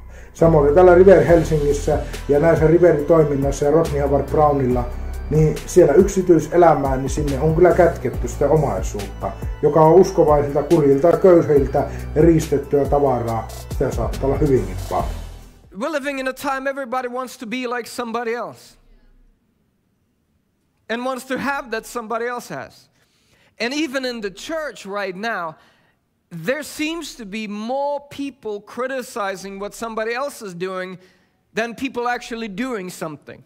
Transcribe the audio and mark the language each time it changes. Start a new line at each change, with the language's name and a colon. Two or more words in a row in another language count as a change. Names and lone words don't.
Finnish: Samoin täällä River Helsingissä ja näissä Riveri-toiminnassa ja Rodney Howard Brownilla, niin siellä yksityiselämään, niin sinne on kyllä kätketty sitä omaisuutta, joka on uskovaisilta, kurjilta, köyhiltä riistettyä tavaraa. Sitä saattaa olla hyvinkin paljon.
English: We're living in a time everybody wants to be like somebody else. And wants to have that somebody else has. And even in the church right now, there seems to be more people criticizing what somebody else is doing than people actually doing something.